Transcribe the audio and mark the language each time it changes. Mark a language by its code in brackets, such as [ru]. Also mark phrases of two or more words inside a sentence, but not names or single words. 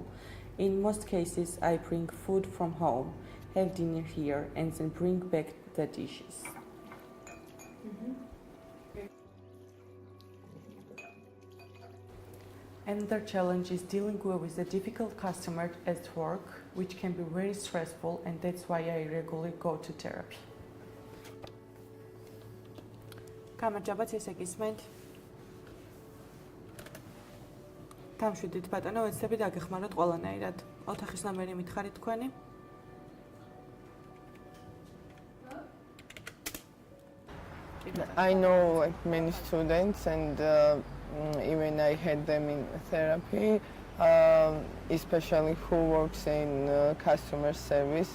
[en] In most cases, I bring food from home, have dinner here, and then bring back the dishes. Another challenge is dealing with a difficult customer at work, which can be very stressful, and that's why I regularly go to therapy. [ka] გამარჯობათ, ესე გისმენთ? დამშვიდით ბატონო, ვეცდები დაგეხმაროთ ყველანაირად. ოთახის ნომერი მითხარით თქვენი? [en] I know like many students and even I had them in therapy, especially who works in customer service.